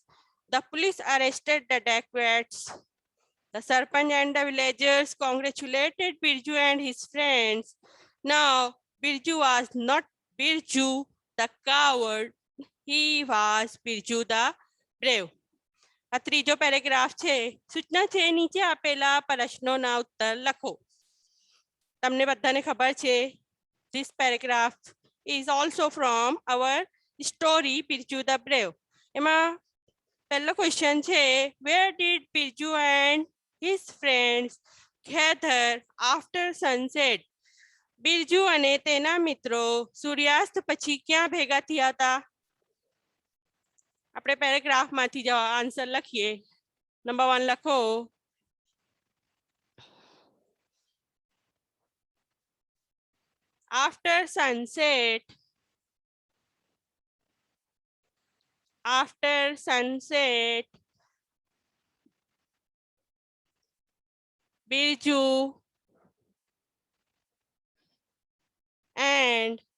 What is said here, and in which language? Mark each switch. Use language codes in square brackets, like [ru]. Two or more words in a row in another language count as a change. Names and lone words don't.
[en] The police arrested the dacoits. The serpent and the villagers congratulated Birju and his friends. Now, Birju was not Birju the coward. He was Birju the brave. [gu] આ ત્રીજો પેરેગ્રાફ છે. સૂચના છે નીચે આપેલા પ્રશ્નોના ઉત્તર લખો. તમને બધાને ખબર છે [en] this paragraph is also from our story Birju the Brave. [gu] એમાં પહેલો ક્વેશ્ચન છે [en] where did Birju and his friends gather after sunset? [gu] બિરજુ અને તેના મિત્રો સૂર્યાસ્ત પછી ક્યાં ભેગા થયા હતા? આપણે પેરેગ્રાફમાંથી જ આન્સર લખીએ. નંબર 1 લખો. [en] After sunset, Birju and